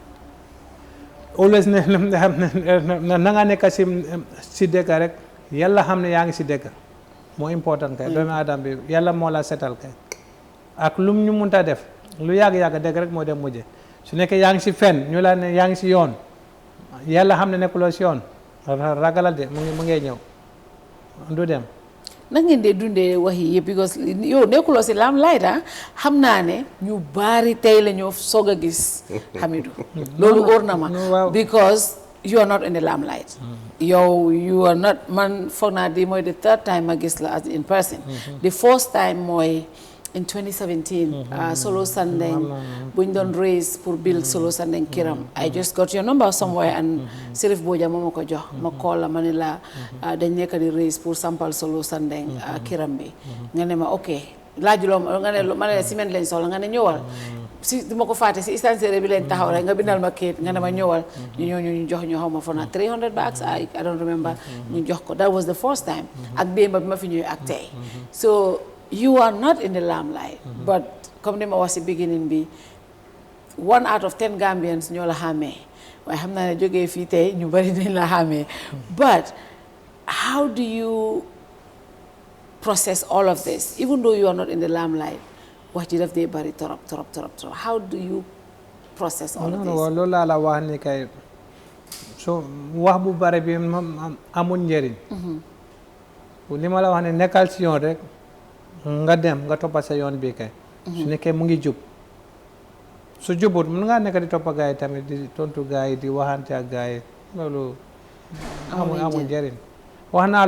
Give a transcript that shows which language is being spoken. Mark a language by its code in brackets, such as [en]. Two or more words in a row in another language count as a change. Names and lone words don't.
[wo] always ne na nga nekk si dëkk rek yàlla xam ne yaa ngi si dëkk moo important kay doomi aadama bi yàlla moo la setal kay ak lum ñu munta def lu yàgg-yàgg dëgg rek moo dem mujje su nekkee yaa ngi si fen ñu la ne yaa ngi si yoon yàlla xam ne nekkuloo si yoon ragalal de mu ngee ñëw du dem nag ngeen dee dundee wax yi yëpp because yow nekkuloo si limelight xam naa ne ñu baari tey la ñoo soog a gis Hamidou loolu óor na ma because [en] you are not in the limelight [wo] yow [en] you are not [wo] man foog naa di mooy [en] the third time [wo] ma gis la [en] as in person the first [wo] time mooy in 2017 Solo Sandeng buñ doon raise pour build Solo Sandeng kiram [en] I just got your number somewhere [wo] and Sirif Boja moo ma ko jox ma call la ma ne la dañ nekk di raise pour sampal Solo Sandeng kiram bi nga ne ma ok laajuloo nga ne ma ne la ciment lañ soxla nga ne ñëwal si duma ko fàtte si istancière bi leen taxaw rek nga bindal ma kayit nga ne ma ñëwal ñu jox ñu xaw ma fona 300 bags [en] I don't remember [wo] ñu jox ko [en] that was the first time [wo] ak démba bi ma fi ñëwee ak tey [en] so you are not in the limelight but [wo] comme ni ma wax si beginning bi [en] 1 out of 10 Gambians [wo] ñoo la xàmmee waaye xam naa ne jógee fii tey ñu bari dañ la xàmmee [en] but how do you process all of this even though you are not in the limelight [wo] wax ji daf dee bari torop [en] how do you process all of this [wo] loolu laa la wax ni kay so wax bu bari bi amul njëriñ li ma la wax ne nekkal si yoon rek nga dem nga toppa sa yoon bi kay su nekkee mu ngi jub su jubut mun ngaa nekk di toppa gaa yi tamit di tontu gaa yi di waxante ak gaa yi loolu amul njëriñ wax naa